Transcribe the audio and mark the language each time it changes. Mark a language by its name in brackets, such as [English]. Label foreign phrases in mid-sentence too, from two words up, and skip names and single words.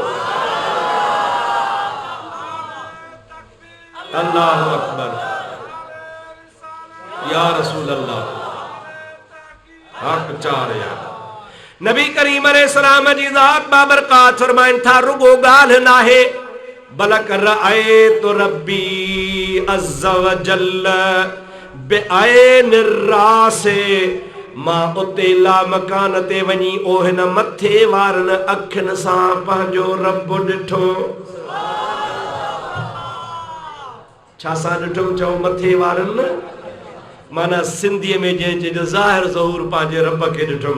[Arabic] الله أكبر. يا رسول الله [Sindhi] हक चार यार। नबी करीम अलैहिस्सलाम जी ज़ात बाबरकात फरमाइनि था रुगो ॻाल्हि नाहे, बलक [Arabic] رأيت ربي عز وجل بعين رأسي [Sindhi] मां उते ला मकान ते वञी ओहिन मथे वारन अखिन सां पंहिंजो रब ॾिठो। छा सां ॾिठो चओ मथे वारन माना सिंधीअ में जंहिंजे जो ज़ाहिर ज़हूर पंहिंजे रब खे ॾिठुमि।